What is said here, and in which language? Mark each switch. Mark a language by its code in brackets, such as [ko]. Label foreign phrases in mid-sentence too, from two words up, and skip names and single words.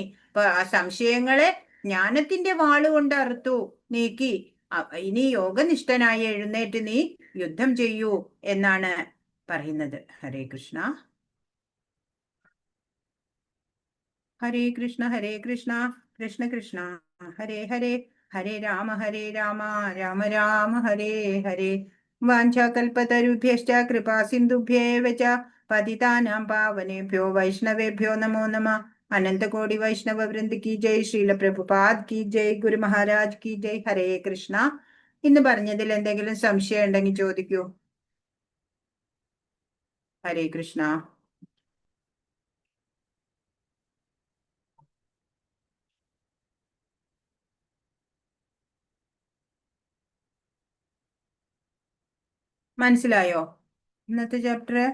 [ml] ഇപ്പൊ ആ സംശയങ്ങളെ ജ്ഞാനത്തിന്റെ വാളുകൊണ്ട് അറുത്തു നീക്കി. ഇനി യോഗനിഷ്ഠനായി എഴുന്നേറ്റ് നീ യുദ്ധം ചെയ്യൂ എന്നാണ് പറയുന്നത്. [sa] ഹരേ കൃഷ്ണ. ഹരേ കൃഷ്ണ ഹരേ കൃഷ്ണ കൃഷ്ണ കൃഷ്ണ ഹരേ ഹരേ, ഹരേ രാമ രാമ രാമ ഹരേ ഹരേ. വാഞ്ചാകൽപതരുഭ്യശ്ച കൃപാ സിന്ധുഭ്യേവ ച പതിതാനാം പാവനേഭ്യോ വൈഷ്ണവേഭ്യോ നമോ നമഃ. [hi] अनंतकोटि वैष्णव वृंद की जय, श्रील प्रभुपाद की जय, गुरु महाराज की जय. [sa] ഹരേ കൃഷ്ണ. [ml] ഇന്ന് പറഞ്ഞതിൽ എന്തെങ്കിലും സംശയം ഉണ്ടെങ്കിൽ ചോദിക്കൂ. [sa] ഹരേ കൃഷ്ണ. [ml] മനസ്സിലായോ ഇന്നത്തെ ചാപ്റ്റർ?